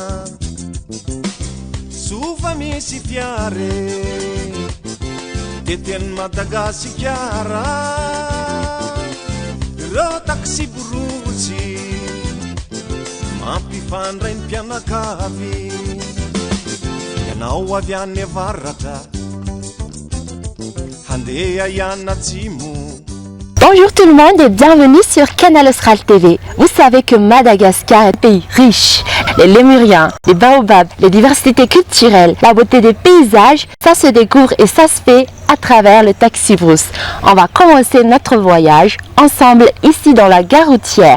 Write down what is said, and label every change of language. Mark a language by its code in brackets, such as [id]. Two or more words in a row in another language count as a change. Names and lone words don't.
[mg] sofa misy fiare teteny Madagasikara ireo taxi borotsy mampifandray ny mpianakavy ianao avy any avaratra handeha iana atsimo. [fr] Bonjour tout le monde et bienvenue sur Canal Austral TV. Vous savez que Madagascar est un pays riche. Les lémuriens, les baobabs, les diversités culturelles, la beauté des paysages, ça se découvre et ça se fait à travers le taxi brousse. On va commencer notre voyage ensemble ici dans la gare routière.